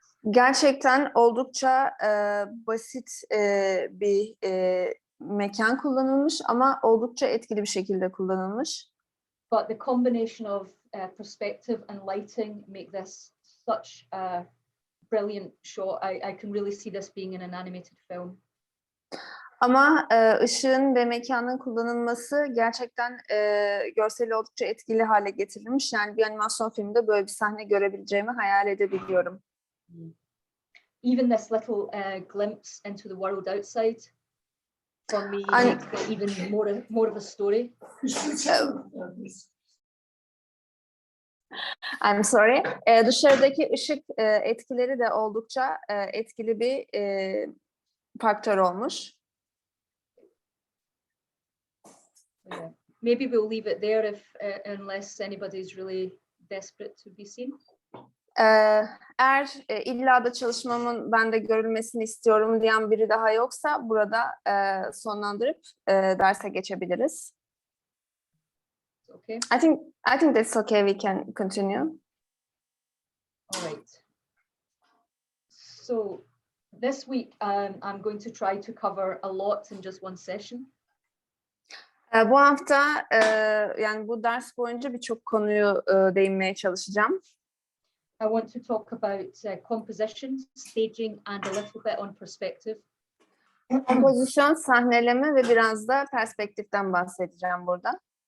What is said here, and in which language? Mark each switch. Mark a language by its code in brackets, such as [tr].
[tr] Gerçekten oldukça basit bir mekan kullanılmış ama oldukça etkili bir şekilde kullanılmış. [en] But the combination of perspective and lighting make this such a brilliant shot. I can really see this being in an animated film. [tr] Ama ışığın ve mekanın kullanılması gerçekten görseli oldukça etkili hale getirilmiş. Yani bir animasyon filminde böyle bir sahne görebileceğimi hayal edebiliyorum. [en] Even this little glimpse into the world outside for me makes it even more of a story. I'm sorry. [tr] Dışarıdaki ışık etkileri de oldukça etkili bir faktör olmuş. [en] Yeah. Maybe we'll leave it there if unless anybody's really desperate to be seen. [tr] Eğer illa da çalışmamın bende görülmesini istiyorum diyen biri daha yoksa burada sonlandırıp derse geçebiliriz. [en] Okay. I think that's okay. We can continue. All right. So this week I'm going to try to cover a lot in just one session. [tr] Bu hafta yani bu ders boyunca birçok konuyu değinmeye çalışacağım. [en] I want to talk about composition, staging, and a little bit on perspective. [tr] Kompozisyon, sahneleme ve biraz da perspektiften bahsedeceğim burada.